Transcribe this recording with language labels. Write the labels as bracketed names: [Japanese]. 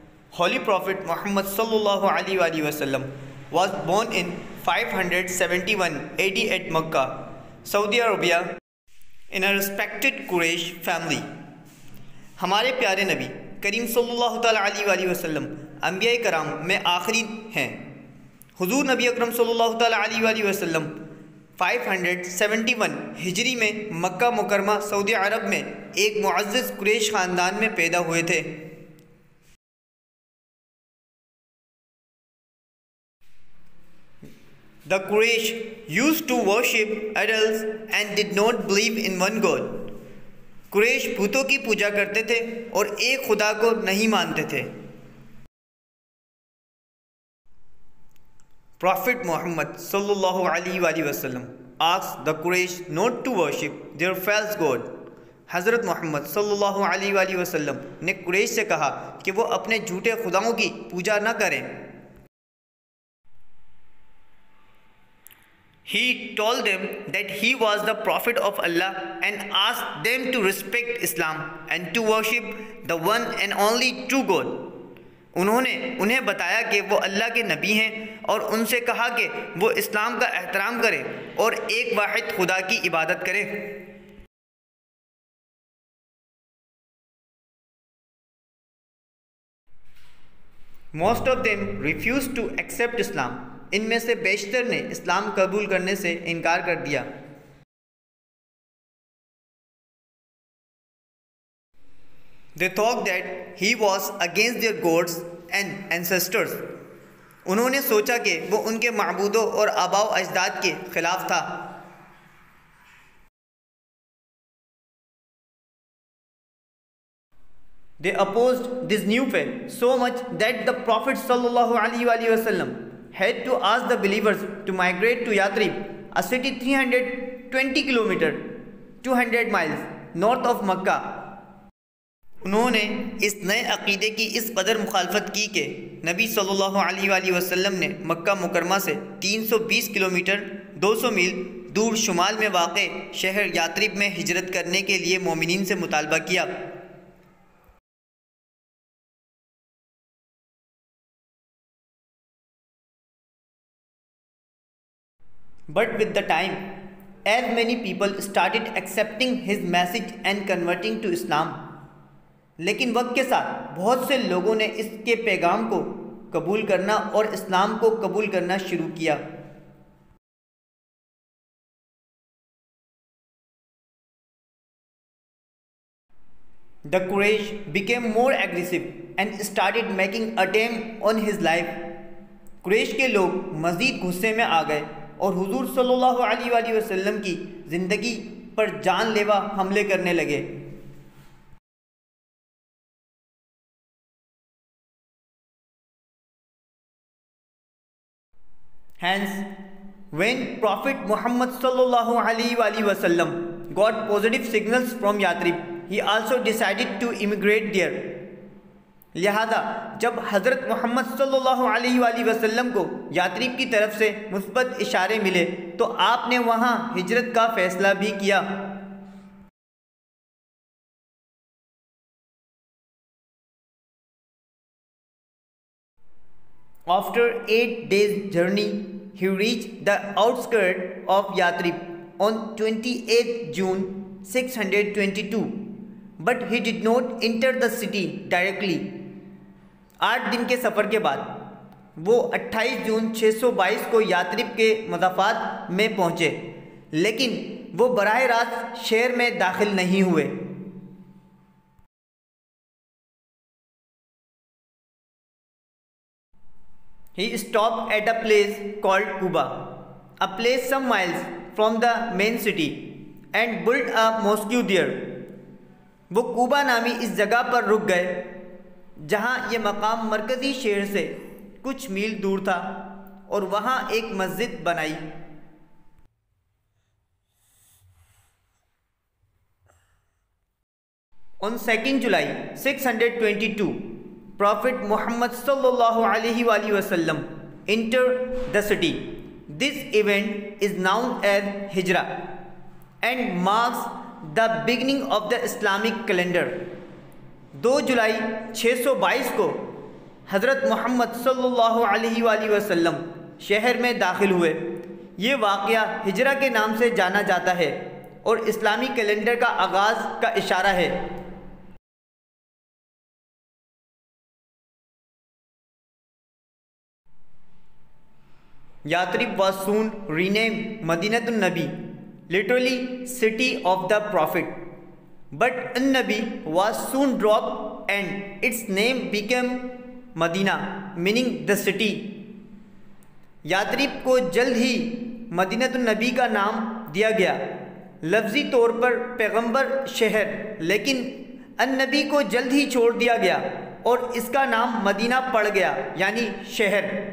[English] Holy Prophet Muhammad sallallahu alaihi wasallam was born in 571 AD at Makkah, Saudi Arabia, in a respected Quraysh family. [Hindi] हमारे प्यारे नबी करीम सल्लल्लाहु ताला अलैहि वसल्लम अंबिया कराम में आखिरी हैं। हुजूर नबी अकरम सल्लल्लाहु ताला अलैहि वसल्लम 571 हिजरी में मक्का मुकरमा सऊदी अरब में एक मुअज़्ज़ज़ कुरैश ख़ानदान में पैदा हुए थे। [English] The Quraysh used to worship idols and did not believe in one God. [Hindi] Quraish भूतों की पूजा करते थे और एक खुदा को नहीं मानते थे। [English] Prophet Muhammad sallallahu alaihi wasallam asked the Quraysh not to worship their false god. [Hindi] हज़रत मोहम्मद सल्लल्लाहु अलैहि वसल्लम ने कुरैश से कहा कि वो अपने झूठे खुदाओं की पूजा न करें। [English] He told them that he was the prophet of Allah and asked them to respect Islam and to worship the one and only true God. [Hindi] उन्होंने उन्हें बताया कि वो अल्लाह के नबी हैं और उनसे कहा कि वो इस्लाम का एहतराम करें और एक वाहिद खुदा की इबादत करें। [English] Most of them refused to accept Islam. [Hindi] इनमें से बेशतर ने इस्लाम कबूल करने से इनकार कर दिया। [English] They thought that he was against their gods and ancestors. [Hindi] उन्होंने सोचा कि वो उनके माबूदों और आबाओ अजदाद के खिलाफ था। [English] They opposed this new faith so much that the Prophet sallallahu alaihi wasallam had to ask the believers to migrate to Yathrib, a city 320 km, 200 miles north of Makkah. [Hindi] उन्होंने इस नए अक़ीदे की इस कदर मुखालफत की कि नबी सल्लल्लाहु अलैहि वसल्लम ने मक्का मुकरमा से 320 किलोमीटर 200 मील दूर शुमाल में वाक़े शहर यात्रिब में हिजरत करने के लिए मोमिनीन से मुतालबा किया। [English] But with the time, as many people started accepting his message and converting to Islam, [Hindi] लेकिन वक्त के साथ बहुत से लोगों ने इसके पैगाम को कबूल करना और इस्लाम को कबूल करना शुरू किया। [English] The Quraysh became more aggressive and started making attempt on his life. [Hindi] Quraish के लोग मज़ीद गुस्से में आ गए और हुजूर सल्लल्लाहु अलैहि वसल्लम की ज़िंदगी पर जानलेवा हमले करने लगे। [English] Hence, when Prophet Muhammad sallallahu alaihi wasallam got positive signals from Yathrib, he also decided to immigrate there. [Hindi] लिहाजा जब हज़रत मोहम्मद सल्लल्लाहु अलैहि वसल्लम को यात्रिब की तरफ से मुस्बत इशारे मिले तो आपने वहाँ हिजरत का फ़ैसला भी किया। [English] After 8 days journey, he reached the outskirts of Yathrib on 28th June 622, but he did not enter the city directly. [Hindi] 8 दिन के सफ़र के बाद वो 28 जून 622 को यात्रिब के मज़ाफ़ात में पहुँचे, लेकिन वो बराह रास्त शहर में दाखिल नहीं हुए। [English] He stopped at a place called Quba, a place some miles from the main city, and built a mosque there. [Hindi] वो कुबा नामी इस जगह पर रुक गए जहाँ ये मकाम मरकज़ी शहर से कुछ मील दूर था और वहाँ एक मस्जिद बनाई। [English] On 2nd July 622, Prophet Muhammad sallallahu alaihi wasallam entered the city. This event is known as Hijrah and marks the beginning of the Islamic calendar. [Hindi] 2 जुलाई 622 को हज़रत मोहम्मद सल्लल्लाहु अलैहि वसल्लम शहर में दाखिल हुए। ये वाक़या हिजरा के नाम से जाना जाता है और इस्लामी कैलेंडर का आगाज़ का इशारा है। [English] Yathrib was soon renamed Madinatul Nabi, literally city of the Prophet. But An-Nabi was soon dropped and its name became Madina, meaning the city. [Hindi] यात्रिब को जल्द ही मदीनतुन नबी का नाम दिया गया, लफ्ज़ी तौर पर पैगंबर शहर, लेकिन अन-नबी को जल्द ही छोड़ दिया गया और इसका नाम मदीना पड़ गया, यानी शहर।